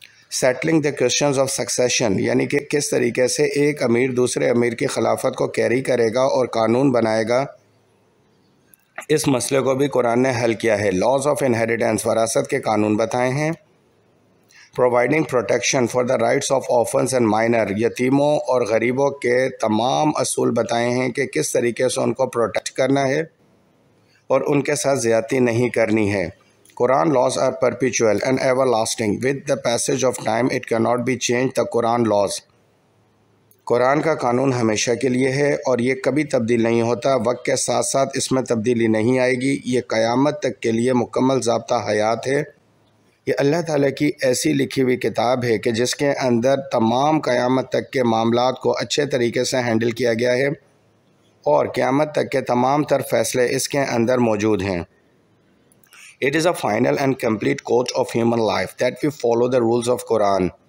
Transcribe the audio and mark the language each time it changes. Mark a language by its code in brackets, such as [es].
[en] settling the questions of succession, [ur] یعنی کہ کس طریقے سے ایک امیر دوسرے امیر کی خلافت کو کیری کرے گا اور قانون بنائے گا، اس مسئلے کو بھی قرآن نے حل کیا ہے۔ [en] laws of inheritance, [ur] وراثت کے قانون بتائے ہیں۔ [en] providing protection for the rights of orphans and minor, [ur] یتیموں اور غریبوں کے تمام اصول بتائے ہیں کہ کس طریقے سے ان کو پروٹیکٹ کرنا ہے اور ان کے ساتھ زیادتی نہیں کرنی ہے۔ قرآن [en] laws are perpetual and everlasting. With the passage of time, it cannot be changed. The Quran laws. [ur] قرآن کا قانون ہمیشہ کے لیے ہے اور یہ کبھی تبدیل نہیں ہوتا، وقت کے ساتھ ساتھ اس میں تبدیلی نہیں آئے گی۔ یہ قیامت تک کے لیے مکمل ضابطہ حیات ہے۔ یہ اللہ تعالیٰ کی ایسی لکھی ہوئی کتاب ہے کہ جس کے اندر تمام قیامت تک کے معاملات کو اچھے طریقے سے ہینڈل کیا گیا ہے، اور قیامت تک کے تمام تر فیصلے اس کے اندر موجود ہیں۔ [en] It is a final and complete coach of human life that we follow the rules of Quran.